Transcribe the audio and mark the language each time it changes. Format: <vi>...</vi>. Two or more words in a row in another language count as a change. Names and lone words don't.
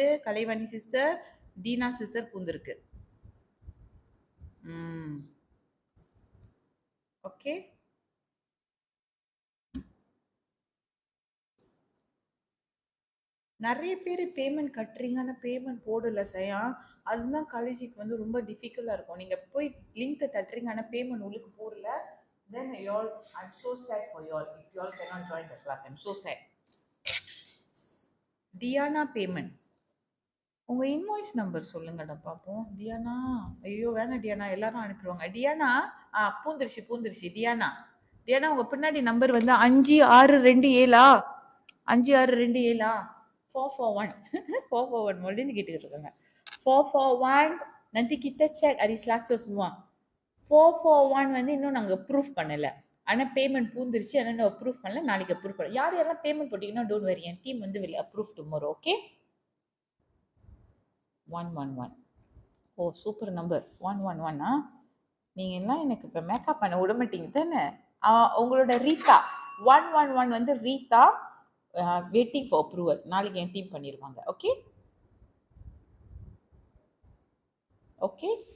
<ta>கலைவாணி சிஸ்டர், தீனா சிஸ்டர் பூந்திருக்கு. ஓகே, நிறைய பேர் பேமெண்ட் கட்டுறீங்க, ஆனால் பேமெண்ட் போடல சயா. அதுதான் காலேஜுக்கு வந்து ரொம்ப டிஃபிகல்ட்டாக இருக்கும். நீங்கள் போய் லிங்க்கை தட்டுறீங்க, ஆனால் பேமெண்ட் உங்களுக்கு போடல.</ta> <en>Then y'all, I'm so sad for y'all. If y'all cannot join the class, I'm so sad.</en> <ta>டியானா பேமெண்ட், உங்க</ta> <en>invoice number</en> <ta>சொல்லுங்கடா பாப்போம். டியானா, ஐயோ வேணாம் டியானா, எல்லாரும் அனுப்பிடுவாங்க. டியானா, பூந்துருச்சு டியானா. டியானா உங்க பின்னாடி நம்பர் வந்து 5627 5627 441 441 மறுபடியும் கேட்டுக்கிட்டு இருக்காங்க.</ta> <ms>441 nanti kita check hari Selasa semua.</ms> <ta>441 வந்து இன்னும் நாங்க ப்ரூஃப் பண்ணல. ஆனா பேமெண்ட் பூந்துருச்சு, ஆனால் அப்ரூவ் பண்ணல. நாளைக்கு அப்ரூவ் பண்ணல. யார் யாரெல்லாம் பேமெண்ட் போட்டீங்கன்னா</ta> <en>don't worry,</en> <ta>என் டீம் வந்து</ta> <en>will approve tomorrow.</en> <ta>ஓகே?</ta> <en>111. oh super number 111.</en> <ta>நீங்கள் எல்லாம் எனக்கு இப்போ மேக்கப் பண்ண விட மாட்டீங்க தானே? உங்களோட ரீதா 111 வந்து ரீதா</ta> <en>waiting for approval.</en> <ta>நாளைக்கு என் டீம் பண்ணிடுவாங்க. ஓகே ஓகே.</ta>